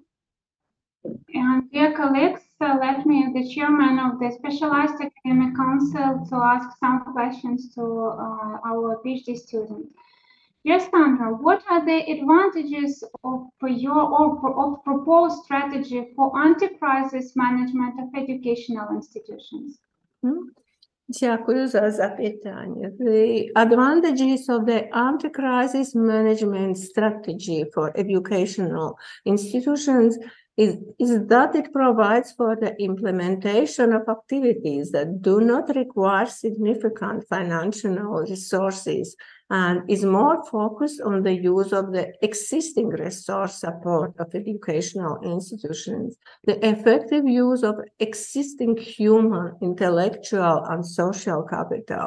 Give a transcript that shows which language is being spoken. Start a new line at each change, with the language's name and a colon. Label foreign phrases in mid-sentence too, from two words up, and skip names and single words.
English: And dear colleagues, let me, the chairman of the Specialized Academic Council, to ask some questions to our PhD student. Dear Sandra, what are the advantages of your proposed strategy for anti-crisis management of educational institutions?
Ukrainian: Дякую за запитання.
English: The advantages of the anti-crisis management strategy for educational institutions is that it provides for the implementation of activities that do not require significant financial resources and is more focused on the use of the existing resource support of educational institutions, the effective use of existing human, intellectual, and social capital.